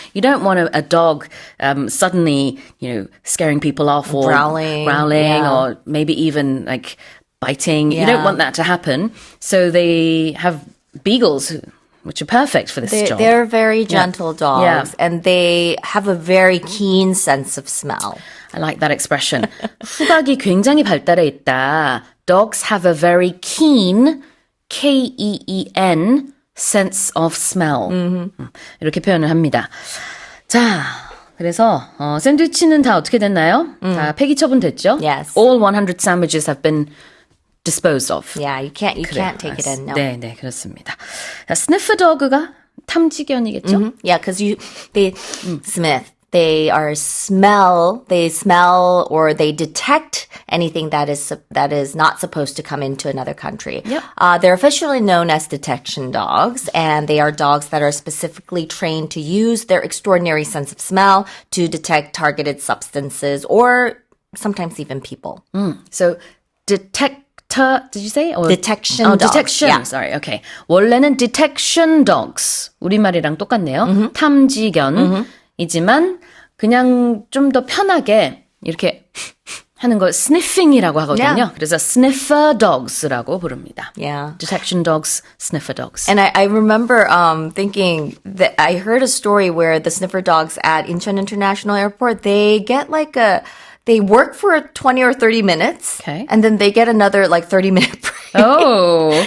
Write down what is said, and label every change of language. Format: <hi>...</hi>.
<en>You don't want a dog suddenly, scaring people off or growling or maybe even like biting. You don't want that to happen. So they have beagles which are perfect for this job. They're very gentle dogs and they have a very keen sense of smell. I like that expression.</en> <ko>후각이 굉장히 발달해 있다.</ko> <en>Dogs have a very keen K-E-E-N sense of smell.</en> <ko>이렇게 표현을 합니다. 자, 그래서 샌드위치는 다 어떻게 됐나요? 다 폐기 처분됐죠?</ko> <en>Yes. All 100 sandwiches have been disposed of. Yeah, you can't take it in. No.</en> <ko>네, 그렇습니다. 자, 스니퍼 도그가 탐지견이겠죠?</ko> <en>Yeah, because they they smell or they detect anything that is not supposed to come into another country. Yep. They're officially known as detection dogs, and they are dogs that are specifically trained to use their extraordinary sense of smell to detect targeted substances or sometimes even people. So detector, did you say? Or, Detection dogs. detection. Yeah. Sorry. Okay.</en> <ko>원래는 detection dogs. 우리말이랑 똑같네요. 탐지견이지만 그냥 좀 더 편하게 이렇게 하는 걸 sniffing이라고 하거든요.</ko> <en>Yeah.</en> <ko>그래서 sniffer dogs라고 부릅니다.</ko> <en>Yeah. Detection dogs, sniffer dogs. And I remember thinking that I heard a story where the sniffer dogs at Incheon International Airport, they work for 20 or 30 minutes. Okay. And then they get another 30-minute break. Oh, okay.</en>